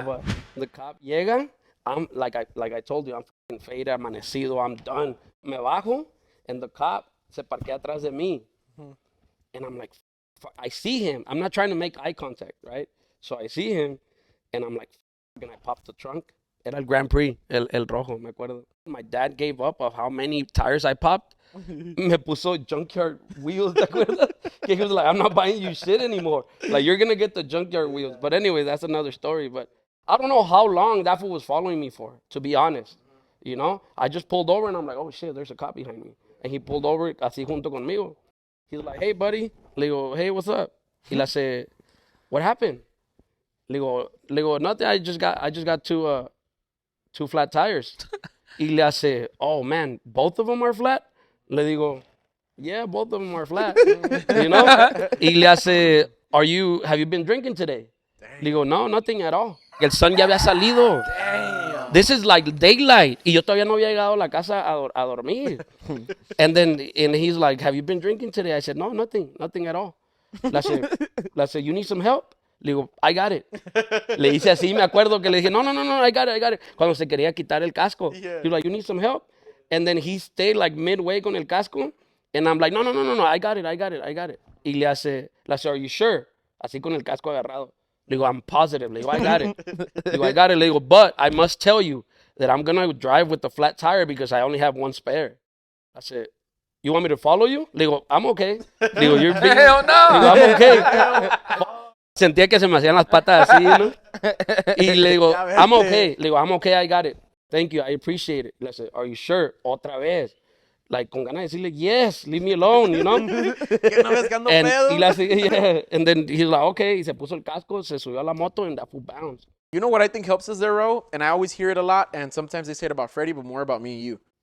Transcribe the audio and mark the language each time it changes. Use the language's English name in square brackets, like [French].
[English] but the cop [Spanish] llega. [English] I'm like I told you, I'm fucking faded, [Spanish] amanecido, [English] I'm done. [Spanish] Me bajo, [English] and the cop [Spanish] se parquea atrás de mí, [English] and I'm like, I see him. I'm not trying to make eye contact, right? So I see him, and I'm like, and I pop the trunk. [Spanish] Era el Grand Prix, el rojo, me acuerdo. [English] My dad gave up of how many tires I popped. [Spanish] Me puso [English] junkyard wheels, [Spanish] ¿te acuerdas? Que [English] he was like, I'm not buying you shit anymore. Like, you're gonna get the junkyard wheels. But anyway, that's another story. But I don't know how long that fool was following me for, to be honest. You know? I just pulled over, and I'm like, oh shit, there's a cop behind me. And he pulled over [Spanish] así junto conmigo. [English] He's like, hey, buddy. [Spanish] Le digo, [English] hey, what's up? [Spanish] Y le hace, [English] what happened? [Spanish] Le digo, [English] nothing. I just got two flat tires. [Spanish] Y le hace, [English] oh man, both of them are flat. [Spanish] Le digo, [English] yeah, both of them are flat. You know? [Spanish] Y le hace, [English] have you been drinking today? [Spanish] Le digo, [English] no, nothing at all. [Spanish] El sun ya había salido. [English] This is like daylight. [Spanish] Y yo todavía no había llegado a la casa a dormir. [English] And he's like, have you been drinking today? I said, no, nothing at all. [Spanish] Le [English] said, you need some help? [Spanish] Le digo, [English] I got it. [Spanish] Le hice así, me acuerdo que le dije, [English] no, I got it. [Spanish] Cuando se quería quitar el casco. [English] He was like, you need some help? And then he stayed like midway [Spanish] con el casco. [English] And I'm like, no, I got it. [Spanish] Y le hace, [English] are you sure? [Spanish] Así con el casco agarrado. Le digo, [English] I'm positive. Le digo, I got it. [Spanish] Le digo, [English] but I must tell you that I'm going to drive with the flat tire because I only have one spare. I said, you want me to follow you? [Spanish] Le digo, [English] I'm okay. Le digo, you're being... Hell no. [Spanish] Le digo, [English] I'm okay. [Spanish] Sentía que se me hacían las patas así, ¿no? Y le digo, [English] I'm okay. [Spanish] Le digo, [English] I'm okay, I got it. Thank you, I appreciate it. [Spanish] Le [English] said, are you sure? [Spanish] Otra vez. [English] Like, [Spanish] con ganas de decirle, [English] yes, leave me alone, you know? And then he's like, okay. [Spanish] Y se puso el casco, se subió a la moto, [English] and that fool bounced. You know what I think helps us there, Ro? And I always hear it a lot, and sometimes they say it about Freddie, but more about me and you.